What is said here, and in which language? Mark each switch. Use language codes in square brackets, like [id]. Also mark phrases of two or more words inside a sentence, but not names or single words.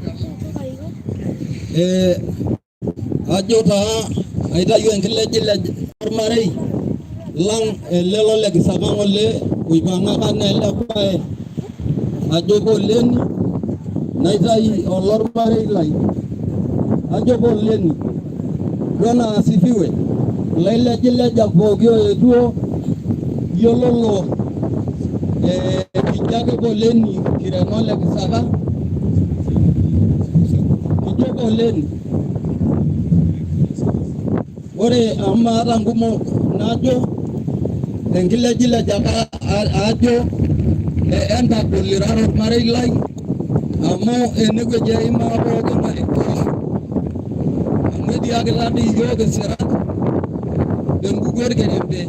[mas] Ajo taa aitayu enkilejilej ormarei lang lelo le Kisaka ng'ole oipang'aka nelepae ajo poleni naitai olormarei lai ajo poleni [sw] Bwana asifiwe. [mas] Lailejilejak pooki oetuo yiololo kijake poleni kiremo le Kisaka kijo poleni. Ore amata nkumok najo enkilejilejaka ajo entagoliraro ormarei lai amu enewueji aimaa pooki ng'ae amu etiakita dii yiok isirat tenkukuo orkerembe.